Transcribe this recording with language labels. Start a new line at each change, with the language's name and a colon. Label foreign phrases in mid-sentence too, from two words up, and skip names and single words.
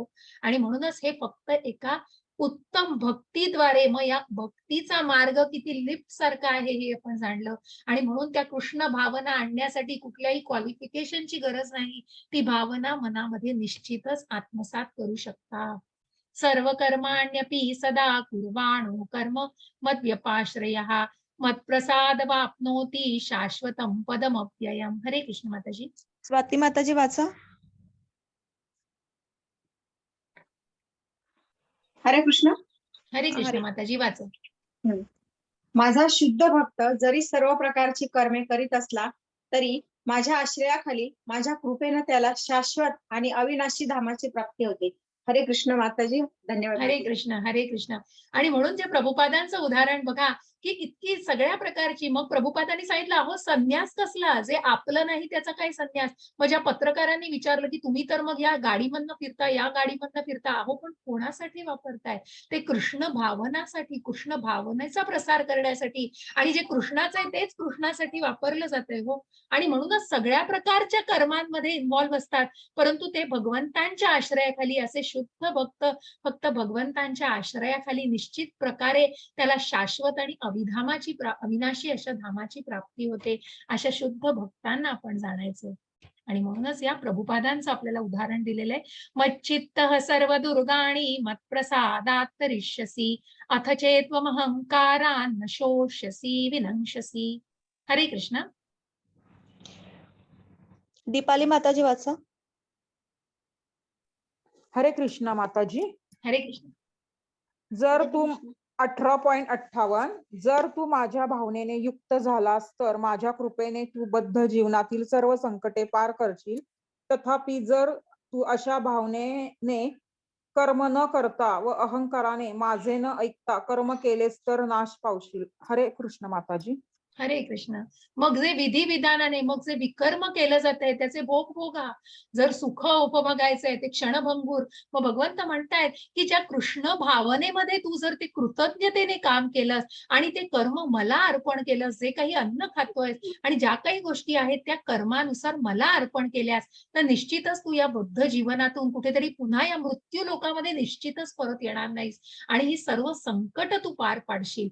Marathi: आणि म्हणूनच हे फक्त एका उत्तम भक्तीद्वारे, मग या भक्तीचा मार्ग किती लिफ्ट सारखा आहे हे आपण जाणलं. आणि म्हणून त्या कृष्ण भावना आणण्यासाठी कुठल्याही क्वालिफिकेशनची गरज नाही. ती भावना मनामध्ये निश्चितच आत्मसात करू शकता.
Sanskrit: सर्व कर्माण्यपि सदा कुर्वाणो कर्म मद्व्यपाश्रयः मत्प्रसाद वाप्नोति शाश्वतम पदमप्ययम.
Marathi: हरे कृष्ण माताजी. स्वाती माताजी वाचा. हरे कृष्ण. हरे कृष्ण हरे. माताजी वाचा. माझा शुद्ध भक्त जरी सर्व प्रकारची कर्मे करीत असला तरी माझ्या आश्रयाखाली माझ्या कृपेनं त्याला शाश्वत आणि अविनाशी धामाची प्राप्ती होते. हरे कृष्ण माताजी. धन्यवाद. हरे कृष्ण हरे कृष्ण. आणि म्हणून जे प्रभुपादांचं उदाहरण बघा, की इतकी सगळ्या प्रकारची, मग प्रभुपादांनी सांगितलं अहो संन्यास कसला, जे आपलं नाही त्याचा काय संन्यास. मग ज्या पत्रकारांनी विचारलं की तुम्ही तर मग या गाडीमधनं फिरता, या गाडीमधनं फिरता, अहो पण कोणासाठी वापरताय? ते कृष्ण भावनासाठी, कृष्ण भावनेचा प्रसार करण्यासाठी. आणि जे कृष्णाचं आहे तेच कृष्णासाठी वापरलं जातंय हो. आणि म्हणूनच सगळ्या प्रकारच्या कर्मांमध्ये इन्व्हॉल्व्ह असतात, परंतु ते भगवंतांच्या आश्रयाखाली असे शुद्ध भक्त फक्त भगवंतांच्या आश्रयाखाली निश्चित प्रकारे त्याला शाश्वत आणि अविनाशी अशा धामाची प्राप्ती होते. अशा शुद्ध भक्तांना आपण जाणायचं. आणि म्हणूनच या प्रभुपादांचं आपल्याला उदाहरण दिलेलं आहे.
Sanskrit: मच्चित्त सर्व दुर्गाणी मत्प्रसादात तरिष्यसी अथ चेत्वमहंकारान् न शोष्यसी विनंक्षसी.
Marathi: हरे कृष्ण. दीपाली माताजी वाचा. हरे कृष्ण माताजी. हरे कृष्ण. जर तू 18.58 जर तू माझ्या भावनेने युक्त झालास तर माझ्या कृपेने तू बद्ध जीवनातील सर्व संकटे पार करशील. तथापि जर तू अशा भावनेने कर्म न करता व अहंकाराने माझे न ऐकता कर्म केलेस तर नाश पावशील. हरे कृष्ण माताजी. हरे कृष्ण. मग जे विधी विधानाने, मग जे विकर्म केलं जात आहे त्याचे भोग भोगा. जर सुख उपभोगायचंय ते क्षणभंगूर. मग भगवंत म्हणतायत की ज्या कृष्ण भावनेमध्ये तू जर ते कृतज्ञतेने काम केलंस आणि ते कर्म मला अर्पण केलंस, जे काही अन्न खातोय आणि ज्या काही गोष्टी आहेत त्या कर्मानुसार मला अर्पण केल्यास, तर निश्चितच तू या बुद्ध जीवनातून कुठेतरी पुन्हा या मृत्यू लोकामध्ये निश्चितच परत येणार नाहीस आणि ही सर्व संकट तू पार पाडशील.